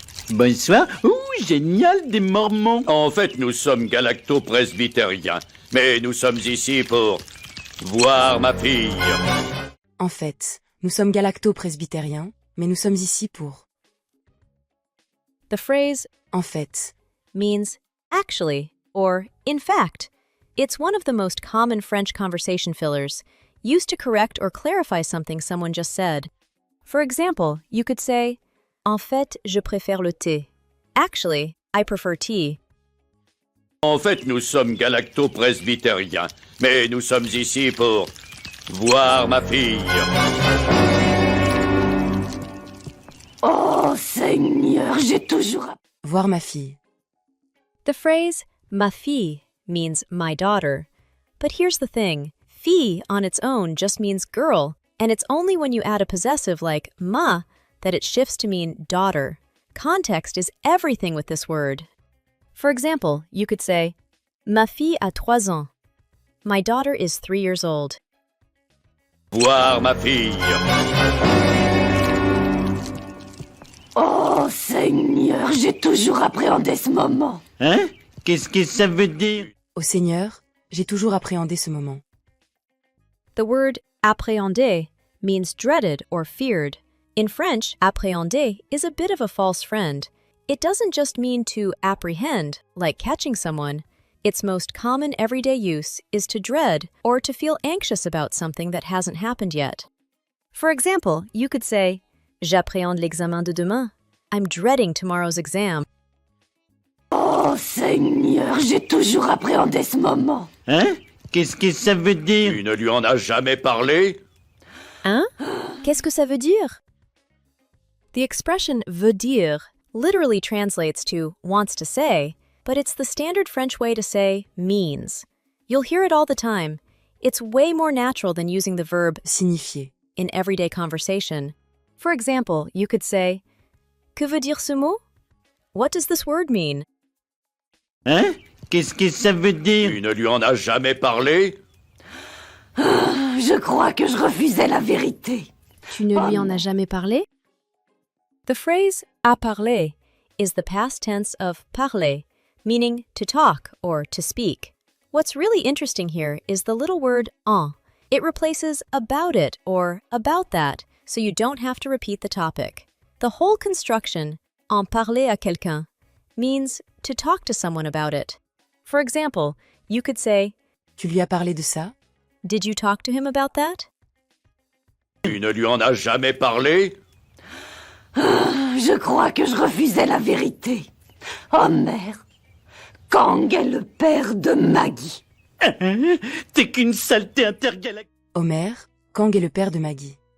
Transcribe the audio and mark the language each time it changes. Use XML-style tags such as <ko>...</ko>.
<fr>Bonsoir. Ouh, génial, des Mormons. En fait, nous sommes galacto-presbytériens. Mais nous sommes ici pour voir ma fille. En fait, nous sommes galacto-presbytériens, mais nous sommes ici pour...</fr> <en>The phrase</en> <fr>En fait,</fr> <en>means actually or in fact. It's one of the most common French conversation fillers, used to correct or clarify something someone just said. For example, you could say,</en> <fr>En fait, je préfère le thé.</fr> <en>Actually, I prefer tea.</en> <fr>En fait, nous sommes galacto-presbytériens. Mais nous sommes ici pour voir ma fille. Oh Seigneur, j'ai toujours... voir ma fille.</fr> <en>The phrase ma fille means my daughter. But here's the thing, fille on its own just means girl, and it's only when you add a possessive like ma that it shifts to mean daughter. Context is everything with this word. For example, you could say,</en> <fr>Ma fille a 3 ans.</fr> <en>My daughter is 3 years old.</en> <fr>Voir ma fille. Oh Seigneur, j'ai toujours appréhendé ce moment. Hein? Qu'est-ce que ça veut dire? Ô Seigneur, j'ai toujours appréhendé ce moment.</fr> <en>The word appréhender means dreaded or feared. In French, appréhender is a bit of a false friend. It doesn't just mean to apprehend, like catching someone. Its most common everyday use is to dread or to feel anxious about something that hasn't happened yet. For example, you could say,</en> <fr>J'appréhende l'examen de demain.</fr> <en>I'm dreading tomorrow's exam.</en> <fr>Oh Seigneur, j'ai toujours appréhendé ce moment. Hein? Qu'est-ce que ça veut dire? Tu ne lui en as jamais parlé? Hein? Qu'est-ce que ça veut dire?</fr> <en>The expression veut dire literally translates to wants to say, but it's the standard French way to say means. You'll hear it all the time. It's way more natural than using the verb</en> <fr>Signifier.</fr> <en>in everyday conversation. For example, you could say,</en> <fr>Que veut dire ce mot?</fr> <en>What does this word mean?</en> <fr>Hein? Qu'est-ce que ça veut dire? Tu ne lui en as jamais parlé? Je crois que je refusais la vérité. Tu ne lui en as jamais parlé?</fr> <en>The phrase à parler is the past tense of parler, meaning to talk or to speak. What's really interesting here is the little word en. It replaces about it or about that, so you don't have to repeat the topic. The whole construction,</en> <fr>en parler à quelqu'un,</fr> <en>means to talk to someone about it. For example, you could say,</en> <fr>Tu lui as parlé de ça?</fr> <en>Did you talk to him about that?</en> <fr>Tu ne lui en as jamais parlé? Je crois que je refusais la vérité. Oh merde. Kang est le père de Maggie. T'es qu'une saleté intergalactique. Homer, Kang est le père de Maggie.</fr>